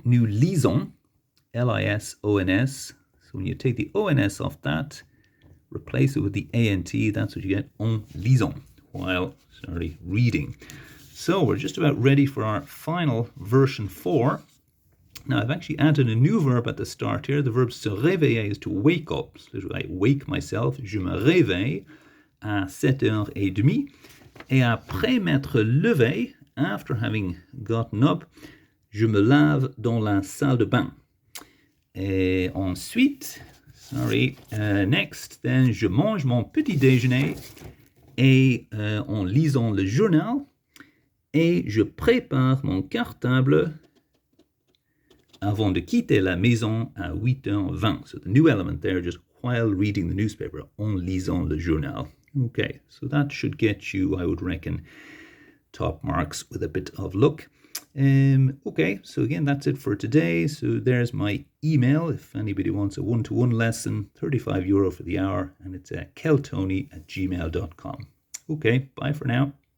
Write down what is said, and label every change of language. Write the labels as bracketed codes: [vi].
[en] Nous lisons, L-I-S-O-N-S. So when you take the O-N-S off that, replace it with the A-N-T, that's what you get, [fr] en lisant, [en] while, reading. So we're just about ready for our final version 4. Now, I've actually added a new verb at the start here. The verb se réveiller is to wake up. So I wake myself. [fr] Je me réveille à 7h30. Et après m'être levé, [en] after having gotten up, [fr] je me lave dans la salle de bain. Et ensuite, [en] next, then [fr] je mange mon petit déjeuner et en lisant le journal. Et je prépare mon cartable avant de quitter la maison à 8h20. [en] So the new element there, just while reading the newspaper, [fr] en lisant le journal. [en] Okay, so that should get you, I would reckon, top marks with a bit of luck. Okay, so again, that's it for today. So there's my email if anybody wants a one-to-one lesson, €35 for the hour, and it's keltony@gmail.com. Okay, bye for now.